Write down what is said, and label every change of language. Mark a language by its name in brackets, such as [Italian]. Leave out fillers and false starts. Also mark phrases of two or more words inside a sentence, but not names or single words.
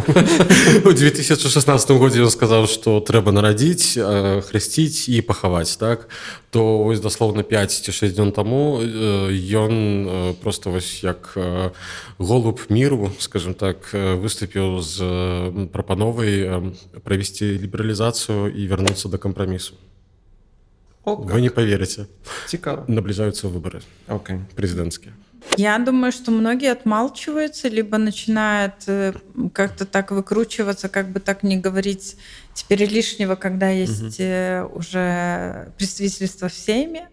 [Belarusian] У 2016 годзе ён сказаў, што трэба нарадзіць, хрысціць і пахаваць, так? То вось даслоўна 5 ці 6 дзён таму ён проста вось як голуб міру, скажем так, выступіў з прапановай правесці лібералізацыю і вярнуцца да кампрамісу. [Russian] Вы не поверите. [Belarusian] Цікаво. [Russian] Наближаются выборы. Президентские. Я думаю, что многие отмалчиваются, либо начинают как-то так выкручиваться, как бы так не говорить теперь лишнего, когда есть уже представительство в Сейме.